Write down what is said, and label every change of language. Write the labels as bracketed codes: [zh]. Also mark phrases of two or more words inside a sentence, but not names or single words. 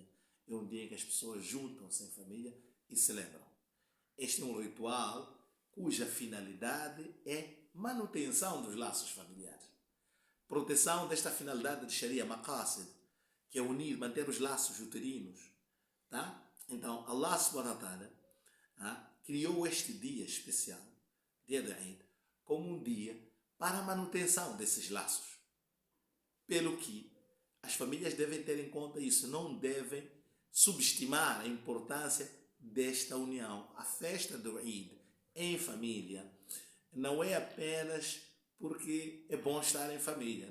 [pt] É um dia em que as pessoas juntam-se em família e celebram. Este é um ritual cuja finalidade é manutenção dos laços familiares. proteção desta finalidade de Sharia, maqasid, que é unir, manter os laços uterinos. Tá? Então, Allah [ar] سبحانه وتعالى [pt] criou este dia especial, dia de Eid, como um dia para a manutenção desses laços. Pelo que as famílias devem ter em conta isso, não devem subestimar a importância desta união. A festa do Eid em família não é apenas porque é bom estar em família.